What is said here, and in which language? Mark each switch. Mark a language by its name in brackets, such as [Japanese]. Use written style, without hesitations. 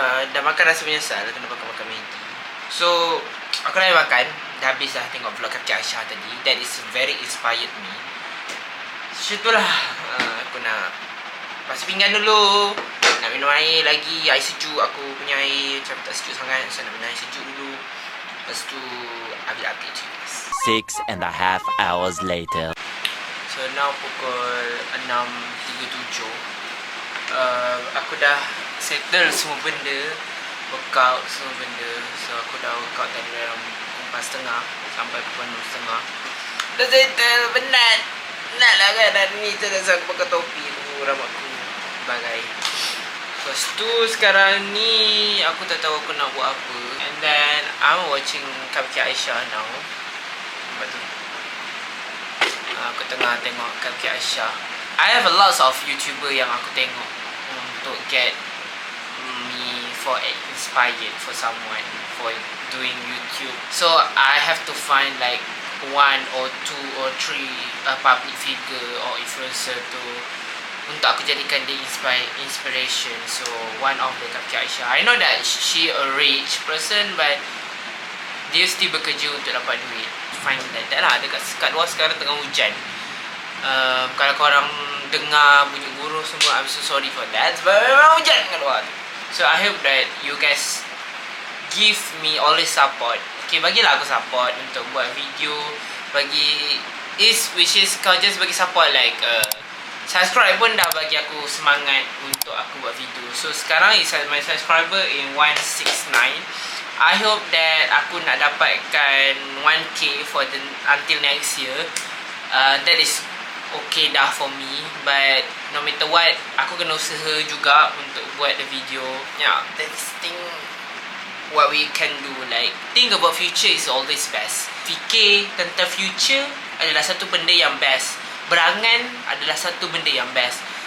[Malay] Dah makan rasa menyesal kenapa makan Maggi. So aku dah makan. Dah habis dah tengok vlog Kaki Aisyah tadi. [English] That is very inspired me. [Malay] So itulah aku nak basuh pinggan dulu. Nak minum air lagi. Air sejuk. Aku punya air macam tak sejuk sangat. So nak minum air sejuk dulu. Lepas tu ambil update je guys. [English] 6.5 hours later. [Malay] So now pukul 6.37. Aku dah settle semua benda. Workout semua benda. So aku dah workout tadi dalam 4.30 sampai pukul 6.30. Dah settle, penat. Penat lah kan hari ni. Terus aku pakai topi tu, rambutku bagai. Lepas tu sekarang ni aku tak tahu aku nak buat apa. [English] And then I'm watching Kaki Aisyah now. [Malay] Nampak tu, aku tengah tengok Kaki Aisyah. [English] I have a lot of YouTuber [Malay] yang aku tengok untuk [English] get me for inspired for someone for doing YouTube. So I have to find like 1 or 2 or 3 public figure or influencer to [Malay] untuk aku jadikan dia [English] inspiration. So one of the Kaki Aisyah, I know that she a rich person, but [Malay] dia still bekerja untuk dapat duit. [English] find like that lah. [Malay] Kat luar sekarang tengah hujan. Kalau korang dengar bunyi buruh semua, [English] I'm so sorry for that. [Malay] Sebab memang hujan kat luar tu. [English] So I hope that you guys give me always support. [Malay] Okay, bagilah aku support untuk buat video. Which is kau just bagi support like subscribe pun dah bagi aku semangat untuk aku buat video. [English] So sekarang is my subscriber in 169. I hope that [Malay] aku nak dapatkan [English] 1k until next year. That is okay dah for me. But no matter what, [Malay] aku kena usaha juga untuk buat the video. [English] Yeah, that's thing what we can do. Like, think about future is always best. [Malay] Fikir tentang future adalah satu benda yang best. Berangan adalah satu benda yang best.